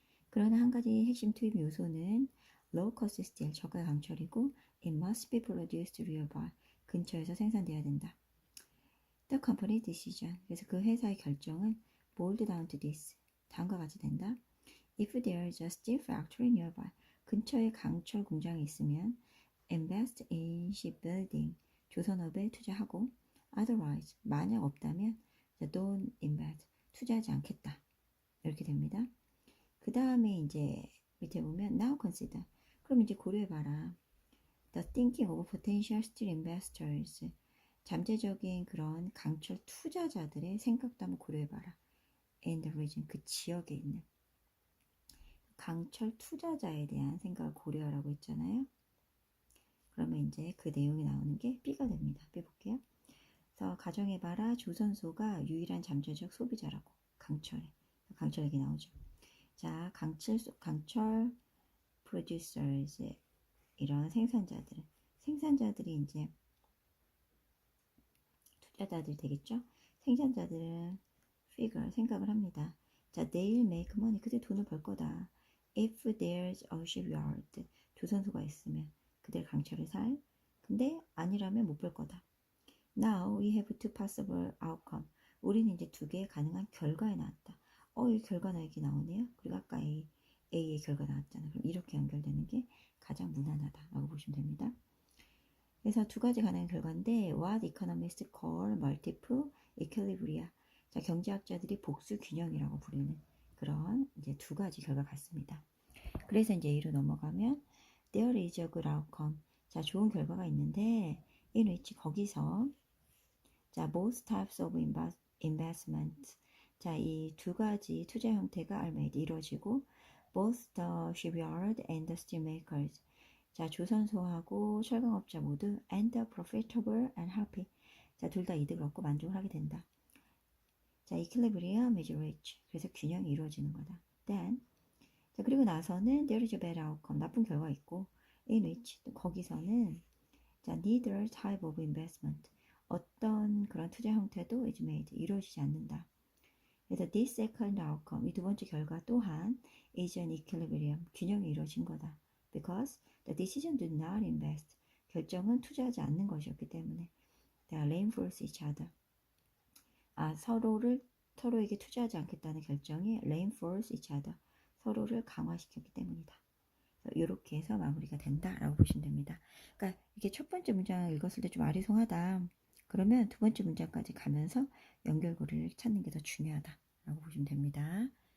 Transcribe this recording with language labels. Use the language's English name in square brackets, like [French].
[Korean] 그러나 한 가지 핵심 투입 요소는 [English] low cost steel, [Korean] 저가 강철이고 [English] it must be produced nearby, [Korean] 근처에서 생산돼야 된다. [English] The company decision, [Korean] 그래서 그 회사의 결정은 [English] boiled down to this, [Korean] 다음과 같이 된다. [English] If there is a steel factory nearby, [Korean] 근처에 강철 공장이 있으면 [English] invest in shipbuilding, [Korean] 조선업에 투자하고 [English] otherwise, [Korean] 만약 없다면 [English] don't invest, [Korean] 투자하지 않겠다. 이렇게 됩니다. 그 다음에 이제 밑에 보면 [English] now consider, [Korean] 그럼 이제 고려해봐라. [English] The thinking of potential steel investors, [Korean] 잠재적인 그런 강철 투자자들의 생각도 한번 고려해봐라. [English] And the region, [Korean] 그 지역에 있는 강철 투자자에 대한 생각을 고려하라고 했잖아요. 그러면 이제 그 내용이 나오는 게 B가 됩니다. B 볼게요. 그래서 가정해봐라. 조선소가 유일한 잠재적 소비자라고. 강철 얘기 나오죠. 자, 강철 producers, 이런 생산자들이 이제 투자자들이 되겠죠. 생산자들은 [English] figure, [Korean] 생각을 합니다. 자, [English] they'll make money, [Korean] 그들 돈을 벌 거다. [English] If there's a shipyard, [Korean] 조선소가 있으면 그들 강철을 살. 근데 아니라면 못 벌 거다. [English] Now we have two possible outcome. [Korean] 우리는 이제 두 개의 가능한 결과에 나왔다. 이 결과 나에게 나오네요. 그리고 아까 A, A의 결과 나왔잖아. 그럼 이렇게 연결되는 게 가장 무난하다라고 보시면 됩니다. 그래서 두 가지 가능한 결과인데 [English] what economists call multiple equilibria. [Korean] 자, 경제학자들이 복수 균형이라고 부르는 그런 이제 두 가지 결과 같습니다. 그래서 이제 A로 넘어가면 [English] there is a good outcome. [Korean] 자, 좋은 결과가 있는데 [English] in which [Korean] 거기서 자, [English] both types of investments. [Korean] 자, 이 두 가지 투자 형태가 [English] are made [Korean] 이루어지고 [English] both the shipyard and the steelmakers. [Korean] 자, 조선소하고 철강업자 모두 [English] and the profitable and happy. [Korean] 자, 둘 다 이득을 얻고 만족을 하게 된다. [English] 자, equilibrium is reached. [Korean] 그래서 균형이 이루어지는 거다. [English] Then [Korean] 자, 그리고 나서는 [English] there is a bad outcome. [Korean] 나쁜 결과 있고 [English] in which [Korean] 거기서는 자, [English] neither type of investment. [Korean] 어떤 그런 투자 형태도 [English] is made. [Korean] 이루어지지 않는다. [English] 그래서 this second outcome. [Korean] 이 두 번째 결과 또한 [English] is an equilibrium. [Korean] 균형이 이루어진 거다. [English] Because the decision did not invest. [Korean] 결정은 투자하지 않는 것이었기 때문에 [English] they reinforce each other. [Korean] 아, 서로에게 투자하지 않겠다는 결정이 [English] reinforce each other. [Korean] 서로를 강화시켰기 때문이다. 이렇게 해서 마무리가 된다라고 보시면 됩니다. 그러니까 이게 첫 번째 문장을 읽었을 때 좀 아리송하다. 그러면 두 번째 문장까지 가면서 연결고리를 찾는 게 더 중요하다라고 보시면 됩니다.